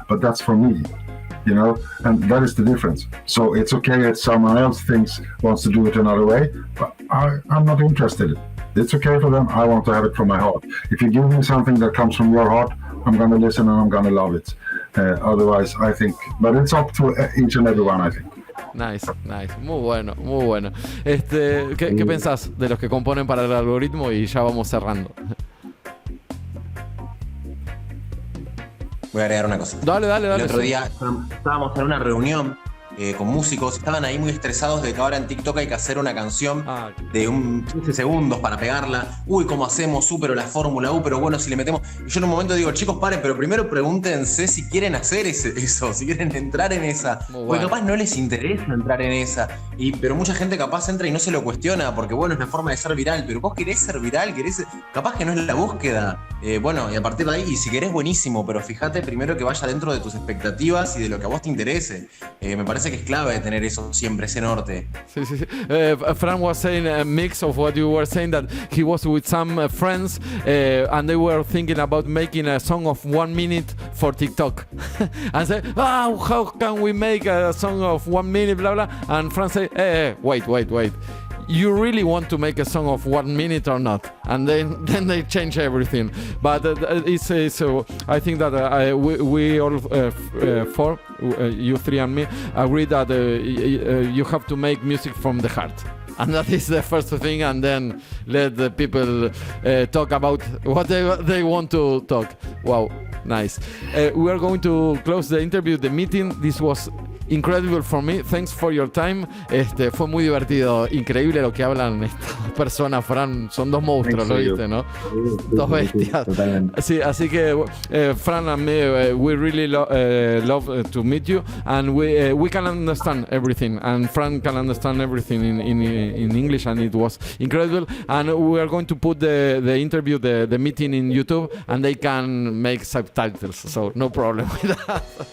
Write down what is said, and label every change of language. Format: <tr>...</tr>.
<en>But that's for me, and that is the difference. So it's okay if someone else wants to do it another way, but I'm not interested. It's okay for them. I want to have it from my heart. If you give me something that comes from your heart, I'm going to listen and I'm going to love it. Otherwise, I think, but it's up to each and every one, I think.</en> <es>Nice. Muy bueno. ¿Qué pensás de los que componen para el algoritmo? Y ya vamos cerrando. Voy a agregar una cosa. Dale. El otro día estábamos en una reunión con músicos, estaban ahí muy estresados de que ahora en TikTok hay que hacer una canción de 15 segundos para pegarla. Uy, ¿cómo hacemos? Pero la fórmula, pero bueno, si le metemos... Y yo en un momento digo, chicos, paren, pero primero pregúntense si quieren hacer eso, si quieren entrar en esa. Porque capaz no les interesa entrar en esa. Pero mucha gente capaz entra y no se lo cuestiona, porque bueno, es una forma de ser viral. Pero vos querés ser viral, capaz que no es la búsqueda. Bueno, y a partir de ahí, y si querés, buenísimo, pero fíjate primero que vaya dentro de tus expectativas y de lo que a vos te interese. Me parece que es clave tener eso siempre, ese norte. Sí.</es> <en>Fran was saying a mix of what you were saying, that he was with some friends and they were thinking about making a song of 1 minute for TikTok. And say, how can we make a song of 1 minute, blah, blah. And Fran said, wait. You really want to make a song of 1 minute or not? And then they change everything. But I think that we all four, you three and me, agree that you have to make music from the heart. And that is the first thing, and then let the people talk about what they want to talk. Wow, nice. We are going to close the interview, the meeting. This was incredible for me. Thanks for your time.</en> <es>Fue muy divertido, increíble lo que hablan estas personas, Fran. Son dos monstruos, ¿lo viste, no? Dos bestias. Totalmente. Sí, así que</es> <en>Fran and me, we really love to meet you, and we can understand everything, and Fran can understand everything in English, and it was incredible. And we are going to put the interview, the meeting in YouTube, and they can make subtitles, so no problem with that.</en>